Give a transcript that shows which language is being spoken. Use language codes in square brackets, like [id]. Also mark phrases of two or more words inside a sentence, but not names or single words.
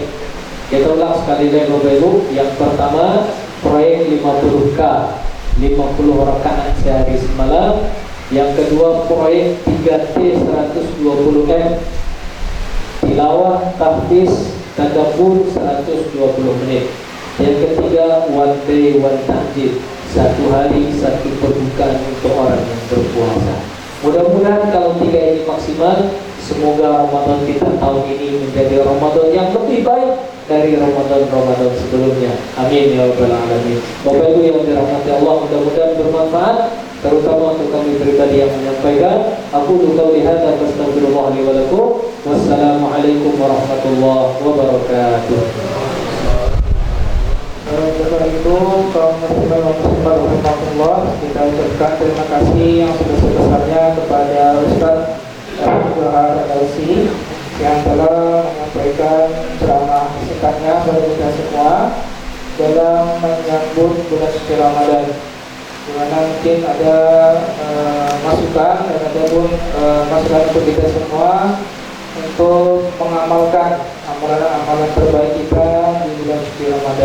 [id] Kita ulang sekali lagi Bapak Ibu. Yang pertama proyek 50K 50 rakaat sehari semalam. Yang kedua proyek 3T 120M, tilawah, tahfiz, tadabbur 120 menit. Yang ketiga [en] one day one [id] tahjid, 1 hari 1 perbukaan untuk orang yang berpuasa. Mudah-mudahan kalau 3 ini maksimal, semoga Ramadan kita tahun ini menjadi Ramadan yang lebih baik dari Ramadan-Ramadan sebelumnya. [ar] آمين يا رب العالمين. Bapak Ibu yang dirahmati Allah, mudah-mudahan bermanfaat, terutama untuk kami pribadi yang menyampaikan. أقول قولي هذا وأستغفر الله لي ولكم. والسلام عليكم ورحمة الله وبركاته. [id] Setelah itu kaum muslimin dan muslimat rahimahullah, kita ucapkan terima kasih yang sebesar-besarnya kepada Ustaz Abdul Al-Si yang telah menyampaikan ceramah singkatnya kepada kita semua dalam menyambut bulan suci Ramadan, di mana mungkin ada masukan dan ada pun masukan untuk kita semua untuk mengamalkan amalan-amalan terbaik kita di bulan suci Ramadan.